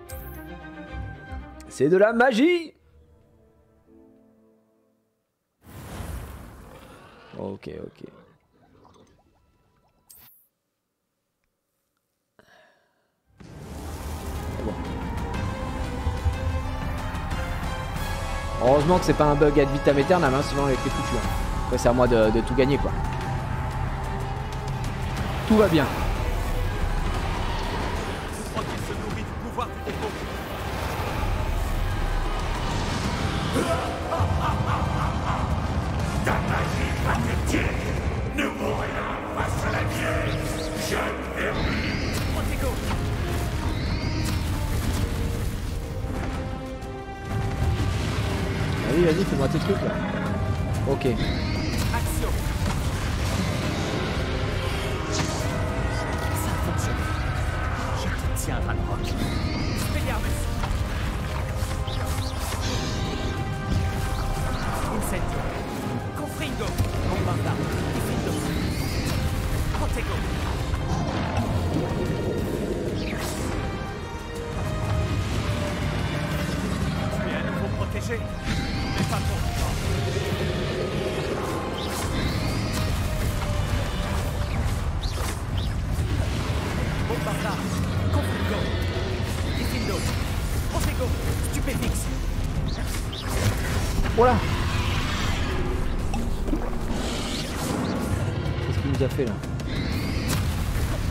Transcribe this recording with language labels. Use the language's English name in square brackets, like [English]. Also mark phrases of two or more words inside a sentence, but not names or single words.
[French] C'est de la magie. Ok, ok. Bon. Heureusement que c'est pas un bug [Latin] ad vitam aeternam, [French] hein, sinon on était foutu. Hein. Après c'est à moi de tout gagner quoi. Tout va bien. Je crois qu'il se nourrit du pouvoir du démon. Ta magie pathétique ne vaut rien face à la mienne. Je mérite. Protego. Vas-y, vas-y, fais-moi tes trucs là. Ok. Action. Ça fonctionne. Je te tiens, Ranrock. Spelliarmus. Incendio. Confringo. Bombarda. Diffindo. Protego. Tu es à nouveau protégé, mais pas pour longtemps. Bombarda. Confringo. Diffindo. Protego. Stupéfix. Voilà. Qu'est-ce qu'il nous a fait là?